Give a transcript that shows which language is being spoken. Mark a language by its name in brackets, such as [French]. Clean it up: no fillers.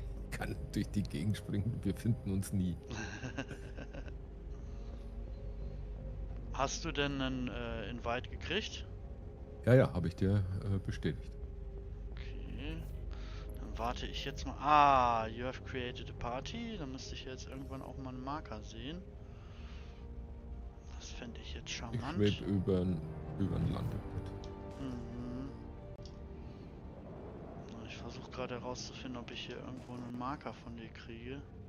[German] Kann durch die Gegend springen. Wir finden uns nie. Hast du denn einen Invite gekriegt? Ja, habe ich dir bestätigt. Okay. Dann warte ich jetzt mal. [English] Ah, you have created a party. [German] Dann müsste ich jetzt irgendwann auch mal einen Marker sehen. Das fände ich jetzt Ich charmant. schwebe über ein Landebett. Mhm. Ich versuche gerade herauszufinden, ob ich hier irgendwo einen Marker von dir kriege.